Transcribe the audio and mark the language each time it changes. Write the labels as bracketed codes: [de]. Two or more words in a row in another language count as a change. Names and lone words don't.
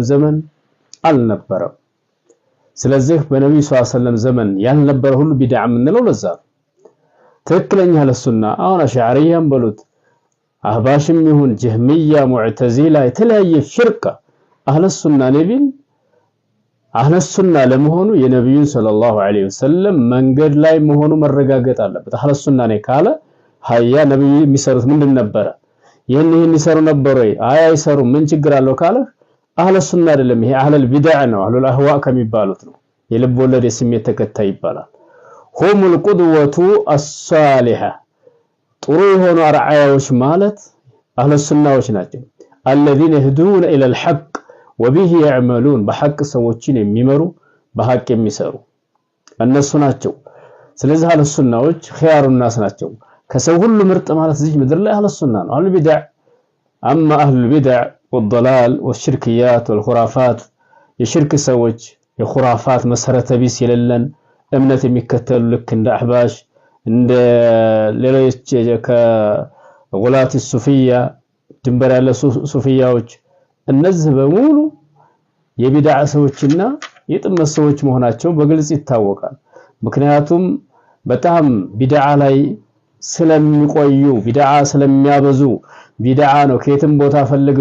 [am] ዘመን አልነበረም። ስለዚህ በነብዩ [ar] صلى الله عليه وسلم [am] ዘመን ያልነበረ ሁሉ ቢድዓ ምንለው ለዛ ትክክለኛ ለሱና አሁን አሽዓሪያም በሉት አህባሽም ይሁን ጀህሚያ ሙዕተዚላ የተለያየ ፍርቃ አህለ ሱና ነቢን አህለ ሱና ለመሆኑ የነብዩን [ar] صلى الله عليه وسلم [am] መንገድ ላይ መሆኑ መረጋገጥ አለበት። አህለ ሱና ነኝ ካለ ሀያ ነብዩ የሚሰሩት ምንድን ነበረ? ይሄን ይሰሩ ነበር ወይ? አይ አይሰሩ ምን ችግር አለው ካለ አህለ ሱና አይደለም። ይሄ አህለል ቢድዓ ነው። አህለል አህዋ ከሚባሉት ነው። የልብ ወለድ የስሜት ተከታይ ይባላል። [ar] هم القدوة الصالحة [am] ጥሩ የሆኑ አርአያዎች ማለት አህለ ሱናዎች ናቸው። [ar] الذين يهدون إلى الحق وبه يعملون [am] በሐቅ ሰዎችን የሚመሩ በሐቅ የሚሰሩ እነሱ ናቸው። ስለዚህ አህለ ሱናዎች [ar] خيار الناس [am] ናቸው። ከሰው ሁሉ ምርጥ ማለት እዚህ ምድር ላይ አህለ ሱና ነው። አህለ ቢድዓ [ar] أما أهل البدع والضلال والشركيات والخرافات [am] የሽርክ ሰዎች የኹራፋት መሰረተ ቢስ የሌለን እምነት የሚከተሉ ልክ እንደ አህባሽ እንደ ሌሎች ከጉላት ሱፊያ ድንበር ያለ ሱፊያዎች እነዚህ በሙሉ የቢድዓ ሰዎችና የጥመት ሰዎች መሆናቸው በግልጽ ይታወቃል። ምክንያቱም በጣም ቢድዓ ላይ ስለሚቆዩ ቢድዓ ስለሚያበዙ ቢድዓ ነው ከየትም ቦታ ፈልገው